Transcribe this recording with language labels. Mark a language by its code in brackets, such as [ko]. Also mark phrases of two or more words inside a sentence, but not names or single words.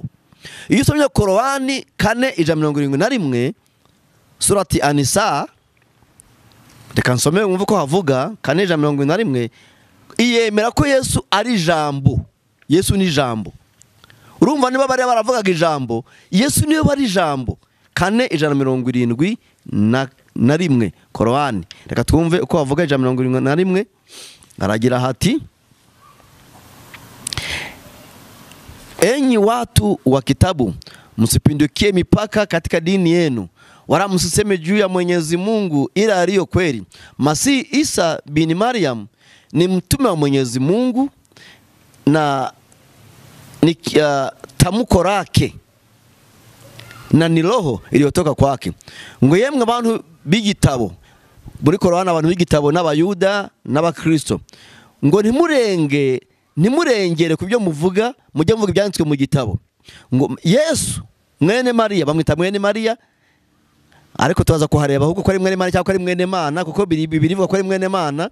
[rw] Iyo usomye Korani 4:71 surati Anisa, reka nsome mwumve ko havuga 4:71, iyemera ko Yesu ari jambo. Yesu ni jambo. Urumva niba bari baravugaga ijambo, Yesu niwe bari ijambo. 4:71 Korani. Reka twumve uko havuga 71. Aragira hati, [sw] enyi watu wa kitabu, msipindukie mipaka katika dini yenu, wala msiseme juu ya Mwenyezi Mungu ila aliyo kweli. Masihi Isa bin Maryam ni mtume wa Mwenyezi Mungu na ni tamko lake na ni roho iliyotoka kwake. [rw] Ngo yemwe abantu b'igitabo, muri Korani abantu b'igitabo n'abayuda n'abakristo, ngo ntimurengere ku byo muvuga, mujye muvuga ibyanditswe mu gitabo. Ngo Yesu mwene Mariya, bamwita mwene Mariya, ariko tubaza kuhareba ahubwo ko ari mwene Mariya cyangwa ari mwene Mana, kuko birivuga ko ari mwene Mana.